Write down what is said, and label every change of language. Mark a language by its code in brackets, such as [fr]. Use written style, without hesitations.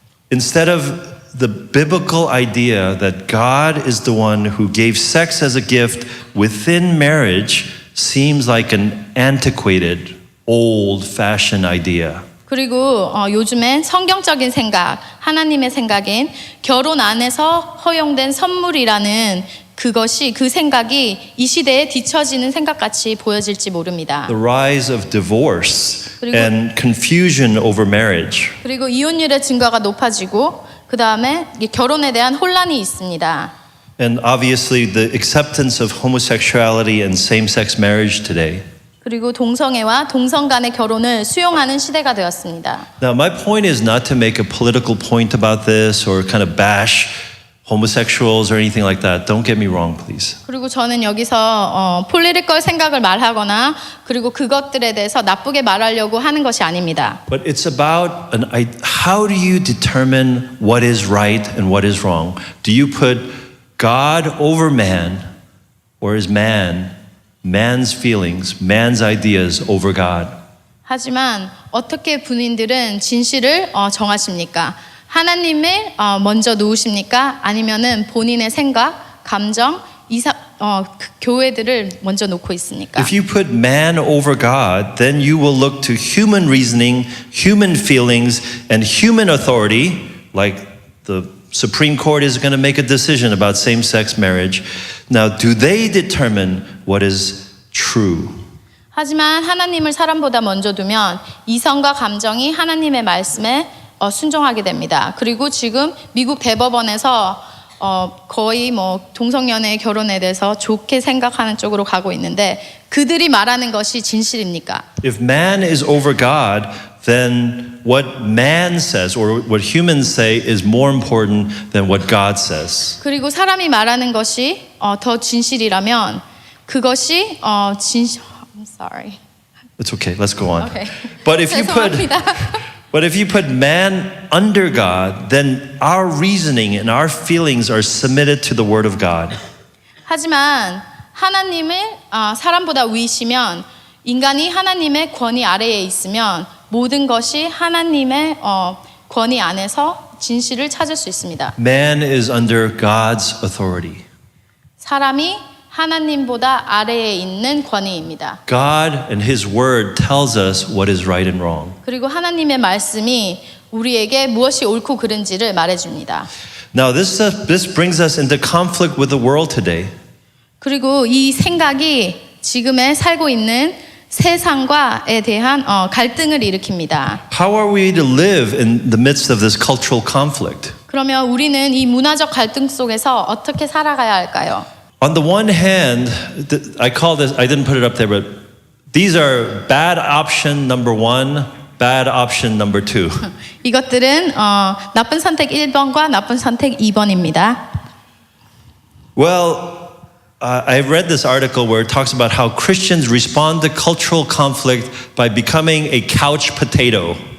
[en] Instead of the biblical idea that God is the one who gave sex as a gift within marriage seems like an antiquated, old-fashioned idea. [ko] 그리고 요즘엔 성경적인 생각, 하나님의 생각인 결혼 안에서 허용된 선물이라는 그것이 그 생각이 이 시대에 뒤처지는 생각같이 보여질지 모릅니다. [en] The rise of divorce [ko] 그리고- [en] and confusion over marriage. [ko] 그리고 이혼율의 증가가 높아지고 그 다음에 결혼에 대한 혼란이 있습니다. [en] And obviously the acceptance of homosexuality and same-sex marriage today. [ko] 그리고 동성애와 동성 간의 결혼을 수용하는 시대가 되었습니다. [en] Now, my point is not to make a political point about this or kind of bash homosexuals or anything like that. Don't get me wrong, please. [ko] 그리고 저는 여기서 폴리티컬 생각을 말하거나 그리고 그것들에 대해서 나쁘게 말하려고 하는 것이 아닙니다. [en] But it's about how do you determine what is right and what is wrong? Do you put God over man, or is man's feelings, man's ideas over God? [ko] 하지만 어떻게 본인들은 진실을 정하십니까? 하나님을 먼저 놓으십니까? 아니면은 본인의 생각, 감정, 교회들을 먼저 놓고 있습니까? [en] If you put man over God, then you will look to human reasoning, human feelings, and human authority, like the Supreme Court is going to make a decision about same-sex marriage. Now, do they determine what is true? [ko] 하지만 하나님을 사람보다 먼저 두면 이성과 감정이 하나님의 말씀에 순종하게 됩니다. 그리고 지금 미국 대법원에서 거의 뭐 동성연애 결혼에 대해서 좋게 생각하는 쪽으로 가고 있는데 그들이 말하는 것이 진실입니까? [en] If man is over God, then what man says or what humans say is more important than what God says. [ko] 그리고 사람이 말하는 것이 더 진실이라면 그것이 [en] I'm sorry. It's okay, let's go on. Okay. But if you put [ko] 죄송합니다. [en] But if you put man under God, then our reasoning and our feelings are submitted to the word of God. [ko] 하지만 하나님을 사람보다 위시면 인간이 하나님의 권위 아래에 있으면 모든 것이 하나님의 권위 안에서 진실을 찾을 수 있습니다. [en] Man is under God's authority. [ko] 사람이 하나님보다 아래에 있는 권위입니다. [en] God and his word tells us what is right and wrong. [ko] 그리고 하나님의 말씀이 우리에게 무엇이 옳고 그른지를 말해줍니다. [en] Now this brings us into conflict with the world today. [ko] 그리고 이 생각이 지금에 살고 있는 세상과에 대한 갈등을 일으킵니다. [en] How are we to live in the midst of this cultural conflict? [ko] 그러면 우리는 이 문화적 갈등 속에서 어떻게 살아가야 할까요? [en] On the one hand, I call this, I didn't put it up there, but these are bad option number 1, bad option number 2. [ko] 이것들은 나쁜 선택 1번과 나쁜 선택 2번입니다. [en] Well, I read this article where it talks about how Christians respond to cultural conflict by becoming a couch potato.